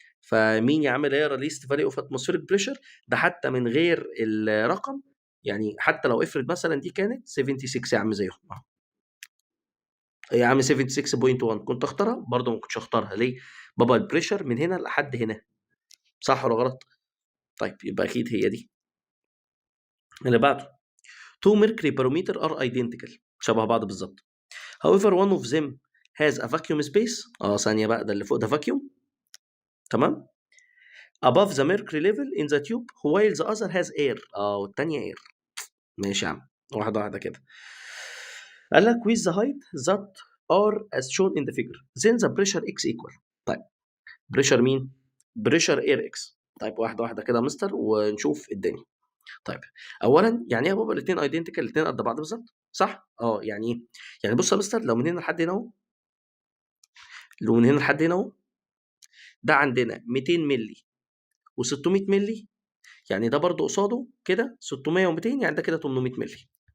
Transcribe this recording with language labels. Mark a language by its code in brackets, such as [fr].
[ar] فمين يا عم اللي هيقرا [en] list value of atmospheric pressure [ar] ده حتى من غير الرقم؟ يعني حتى لو افرض مثلا دي كانت 76 يا عم زيهم يا عم 76.1 كنت اختارها برضه؟ ما كنتش اختارها. ليه؟ بابا البريشر من هنا لحد هنا، صح ولا غلط؟ طيب يبقى اكيد هي دي. اللي بعده [en] two mercury barometer are identical، [ar] شبه بعض بالظبط. [en] however one of them has a vacuum space، [ar] ثانيه بقى، ده اللي فوق ده [en] vacuum تمام، above the mercury level in the tube while the other has air، والتانيه air. [ar] ماشي يا عم، واحده واحده كده. قال لك [en] with the height that are as shown in the figure then the pressure x equal. [ar] طيب بريشر مين؟ بريشر اير اكس. طيب واحده واحده كده يا مستر ونشوف الدنيا. طيب اولا يعني ايه يا بابا الاثنين ايدنتيكال، الاثنين قد بعض بالظبط صح؟ يعني ايه؟ يعني بص يا مستر، لو من هنا لحد هنا اهو، لو من هنا لحد هنا اهو، ده عندنا 200 مللي و600 مللي، يعني ده برضو قصاده كده 600 و200، يعني ده كده 800 مللي.